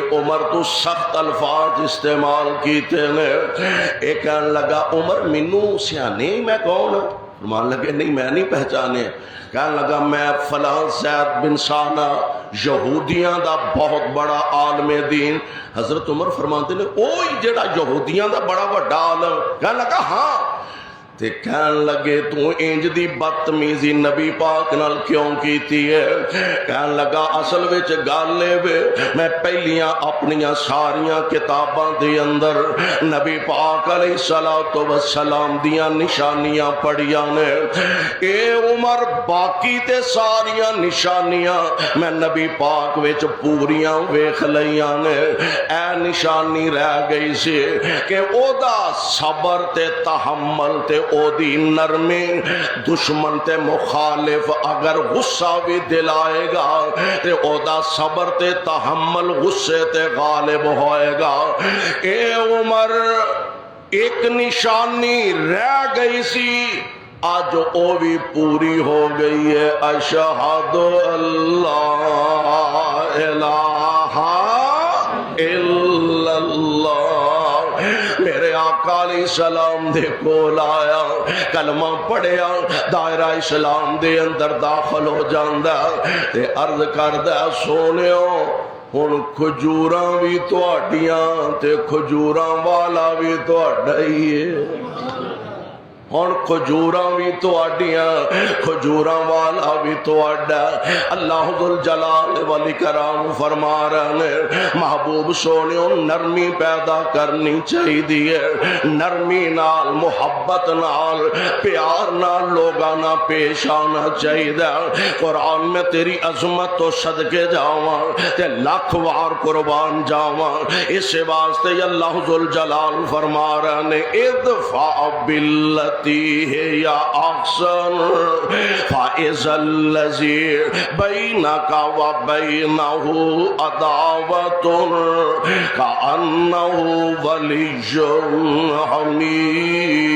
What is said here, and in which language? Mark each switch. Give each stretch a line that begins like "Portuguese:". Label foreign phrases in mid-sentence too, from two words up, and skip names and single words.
Punjabi: عمر تو سخت الفاظ استعمال کیتے نے، ایک کہنے لگا عمر منوں سیانے میں کون؟ فرمان لگے نہیں میں نہیں پہچانے، کہنے لگا میں فلاں زید بن سانہ یہودیاں دا بہت بڑا عالم دین۔ حضرت عمر فرماتے نے اوہی جڑا یہودیاں دا بڑا بڑا عالم؟ کہنے لگا ہاں، تے کہنے لگے تو انج دی بدتمیزی نبی پاک نال کیوں کیتی ہے؟ کہنے لگا اصل وچ گل اے میں پہلیاں اپنیاں ساریاں کتاباں دے اندر نبی پاک
Arabic: علیہ الصلوۃ
Punjabi: والسلام دیاں نشانیاں پڑھیاں نے، اے عمر باقی تے ساریاں نشانیاں میں نبی پاک وچ پوریاں ویکھ لیاں نے، اے نشانی رہ گئی سی کہ او دا صبر تے تحمل تے او دی نرمی، دشمن تے مخالف اگر غصہ بھی دلائے گا تے او دا صبر تے تحمل غصے تے غالب ہوئے گا۔ اے عمر ایک نشانی رہ گئی سی، آج او بھی پوری ہو گئی ہے،
Arabic: اشہد اللہ الہ الا اللہ۔
Punjabi: میرے آقا آقا
Arabic: علیہ السلام
Punjabi: دے کول آیا، کلمہ پڑھیا، دائرہ اسلام دے اندر داخل ہو جاندا تے عرض کردا سونیو ہن کھجوراں بھی تہاڈیاں تے کھجوراں والا بھی تہاڈا ہی ہے، ہن کھجوراں بھی تہاڈیاں کھجوراں والا بھی تہاڈا۔ اللہ
Arabic: ذوالجلال والاکرام
Urdu: فرما رہے ہیں
Punjabi: محبوب سونیو نرمی پیدا کرنی چاہیے، نرمی نال محبت نال پیار نال لوگاں نال پیش آنا چاہیے۔ قرآن میں تیری عظمت تو صدقے جاواں تے لاکھ وار قربان جاواں، اس واسطے اللہ ذوالجلال
Urdu: فرما رہے ہیں
Arabic: ادفع باللتی ہے یا احسن فاذا الذی بینک و بینہ عداوۃ کأنہ ولی حمیم۔